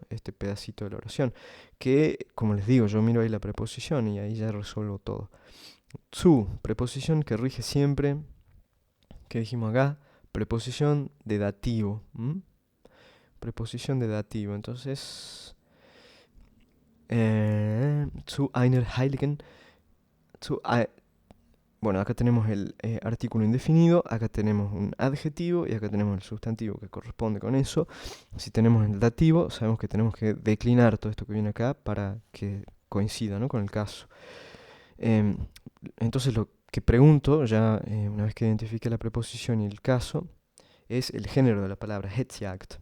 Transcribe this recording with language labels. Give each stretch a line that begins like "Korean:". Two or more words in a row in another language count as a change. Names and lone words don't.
Spanish: Este pedacito de la oración, que, como les digo, yo miro ahí la preposición y ahí ya resuelvo todo. Zu, preposición que rige siempre, ¿qué dijimos acá? Preposición de dativo, preposición de dativo, entonces...
German: zu einer heiligen, zu,
Spanish: bueno, acá tenemos el artículo indefinido, acá tenemos un adjetivo y acá tenemos el sustantivo que corresponde con eso. Si tenemos el dativo, sabemos que tenemos que declinar todo esto que viene acá para que coincida, ¿no? Con el caso. Em, entonces lo que pregunto, ya una vez que identifique la preposición y el caso, es el género de la palabra Hetzjagd.